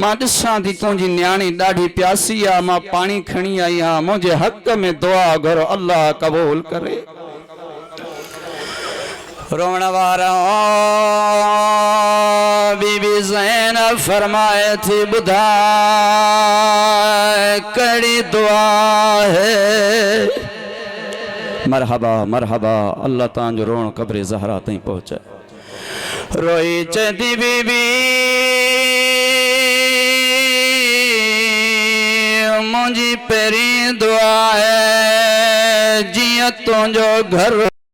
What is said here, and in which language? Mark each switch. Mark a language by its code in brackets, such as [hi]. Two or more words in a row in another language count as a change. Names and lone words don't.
[sd] मां ॾिसां थी तुंहिंजी न्याणी ॾाढी प्यासी आहे मां पाणी खणी आई आहियां मुंहिंजे हक़ में दुआ घुर अल्लाह क़बूल करे। रोण वारा बीबी ज़ैनब फरमाए थी ॿुधाए कड़ी दुआ है। मरहबा मरहबा अल्लाह तव्हांजो रोण क़ब्र ज़हरा ताईं पहुचाए। रोई चंदी बीबी मुंहिंजी पहिरीं दुआ है जीअं तुंहिंजो घर